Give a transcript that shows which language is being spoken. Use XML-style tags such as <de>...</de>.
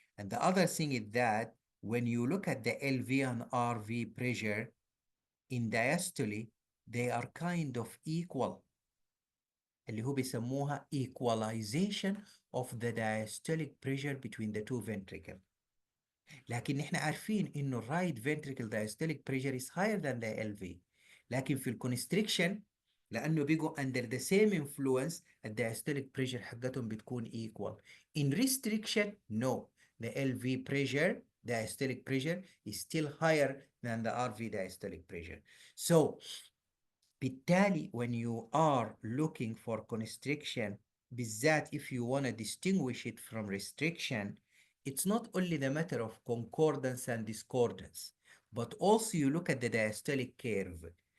<en>And the other thing is that when you look at the LV and RV pressure in diastole, they are kind of equal.</en> <ar>اللي هو بيسموها</ar> <en>equalization of the diastolic pressure between the two ventricles.</en> <ar>لكن احنا عارفين انه</ar> <en>right ventricle diastolic pressure is higher than the LV.</en> <ar>لكن في الكونستريكشن لانه بيجوا</ar> <en>under the same influence</en> <ar>الdiastolic pressure حقتهم بتكون equal.</ar> <en>In restriction, no. The LV pressure, diastolic pressure is still higher than the RV diastolic pressure. So بالتالي when you are looking for constriction,</en> <ar>بالذات</ar> <en>if you want to distinguish it from restriction, it's not only the matter of concordance and discordance, but also you look at the diastolic curve.</en>